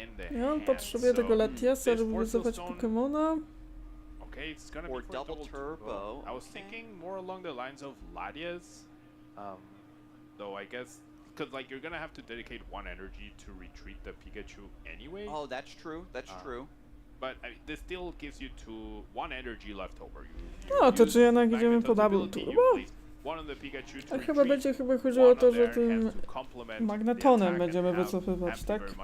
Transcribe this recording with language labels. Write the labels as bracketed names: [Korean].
[Polish] I on potrzebuje tego Latiasa, żeby wycofać Pokemona. [English] Okay, it's gonna Or be for double turbo. I was thinking more along the lines of Latias, though I guess because like you're gonna have to dedicate one energy to retreat the Pikachu anyway. Oh, that's true. That's true. But I mean, this still gives you one energy left over. [Polish] No, to czy jednak idziemy po double turbo? A chyba będzie chodziło o to, że tym magnetonem będziemy wycofywać, tak?